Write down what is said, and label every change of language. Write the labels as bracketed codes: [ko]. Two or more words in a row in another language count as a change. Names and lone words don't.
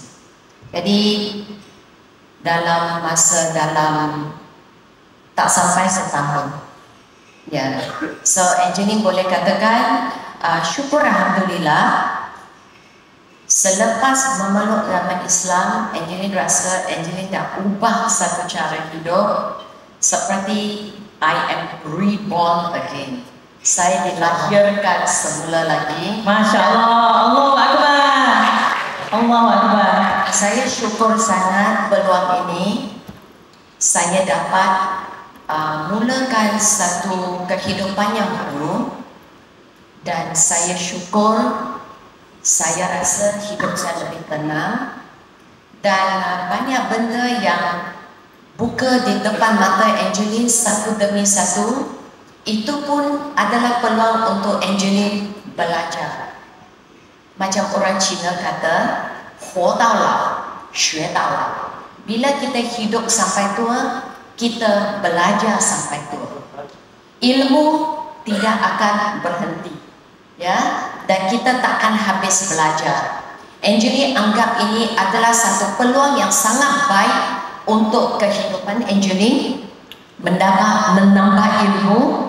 [ms] Jadi dalam tak sampai setahun, ya. So Angeline boleh katakan syukur alhamdulillah. Selepas memeluk agama Islam, Angeline rasa Angeline dah ubah satu cara hidup seperti [en] I am reborn again. [ms] Saya dilahirkan semula lagi. [ar] ما شاء الله، الله أكبر. الله أكبر. [ms] Saya syukur sangat peluang ini. Saya dapat mulakan satu kehidupan yang baru, dan saya syukur. Saya rasa hidup saya lebih tenang, dan banyak benda yang buka di depan mata Angeline satu demi satu. Itu pun adalah peluang untuk Angeline belajar. Macam orang Cina kata, [zh] 活到老，学到老. [ms] Bila kita hidup sampai tua, kita belajar sampai tua. Ilmu tidak akan berhenti, ya, dan kita takkan habis belajar. Angeline anggap ini adalah satu peluang yang sangat baik untuk kehidupan Angeline, menambah ilmu.